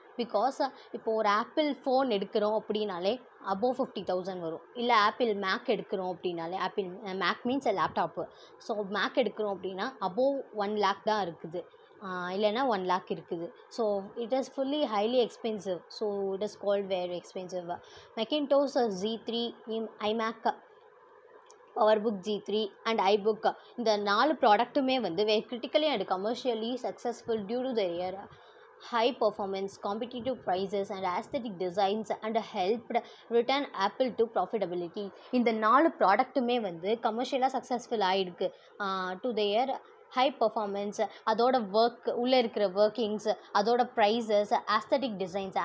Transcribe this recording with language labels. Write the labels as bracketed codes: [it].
[ta] Because இப்போது ஒரு apple phone எடுக்கிறோம் அப்படின்னாலே அபோவ் 50,000 வரும். இல்லை ஆப்பிள் மேக் எடுக்கிறோம் அப்படின்னாலே, Apple Mac means laptop. So make எடுக்கிறோம் அப்படின்னா அபோவ் 1 lakh தான் இருக்குது, இல்லைன்னா 1 lakh இருக்குது. [en] So it is fully highly expensive. So it is called very expensive. Macintosh G3, iMac, PowerBook G3 and iBook, [ta] இந்த 4 ப்ராடக்ட்டுமே வந்து [en] Very critically and commercially successful due to their high performance, competitive prices and aesthetic designs and helped return Apple to profitability. [ta] இந்த 4 ப்ராடக்ட்டுமே வந்து கமர்ஷியலாக successful ஆகிருக்கு. [en] to their high performance, [ta] அதோட உள்ளே இருக்கிற workings, அதோட ப்ரைஸஸ், ஆஸ்தட்டிக் டிசைன்ஸ்.